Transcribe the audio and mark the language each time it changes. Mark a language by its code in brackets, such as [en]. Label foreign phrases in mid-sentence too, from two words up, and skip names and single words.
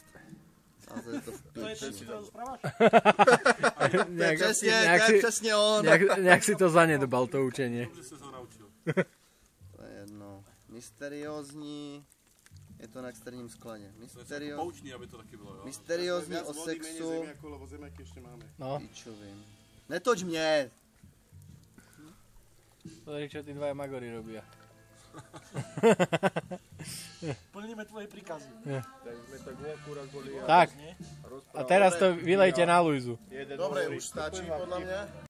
[cs] A to je to v píči. To je přesně on. Nějak si to zanedbal, to učení. Dobře se to naučil. To je jedno. Mysteriózní. Je to na externím skladě. Poučný, aby to taky bylo, jo? Mysteriózní o sexu. Jako vozemek ještě máme. No. Píčovým. Netoč mě! [sk] Pozri, čo tí dvaja magory robia. Plníme tvoje príkazy. Tak. A teraz to vylejte na Luizu. Dobre, už stačí podľa mňa.